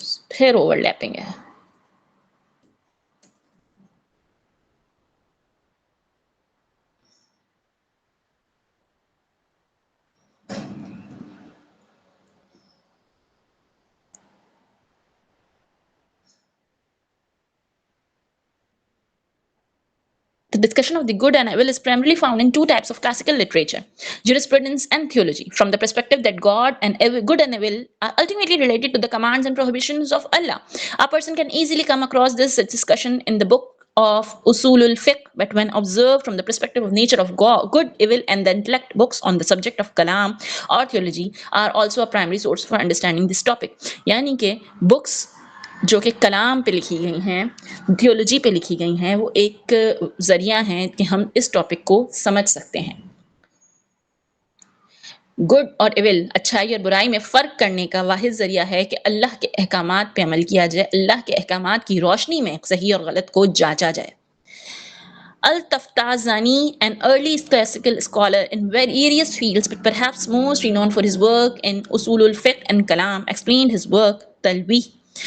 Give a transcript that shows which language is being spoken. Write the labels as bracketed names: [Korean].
[Urdu] پھر over lapping ہے۔ [English] The discussion of the good and evil is primarily found in two types of classical literature, jurisprudence and theology, from the perspective that good and evil are ultimately related to the commands and prohibitions of Allah. A person can easily come across this discussion in the book of Usulul Fiqh, but when observed from the perspective of nature of God, good, evil, and the intellect, books on the subject of kalam or theology are also a primary source for understanding this topic. [Urdu] Yani ke books جو کہ کلام پہ لکھی گئی ہیں، theology پہ لکھی گئی ہیں، وہ ایک ذریعہ ہیں کہ ہم اس ٹاپک کو سمجھ سکتے ہیں۔ گڈ اور ایول، اچھائی اور برائی میں فرق کرنے کا واحد ذریعہ ہے کہ اللہ کے احکامات پہ عمل کیا جائے، اللہ کے احکامات کی روشنی میں صحیح اور غلط کو جانچا جائے۔ [English] Al-Taftazani, an early classical scholar in various fields, but perhaps most renowned for his work in Usulul Fiqh and Kalam, explained his work Talbih.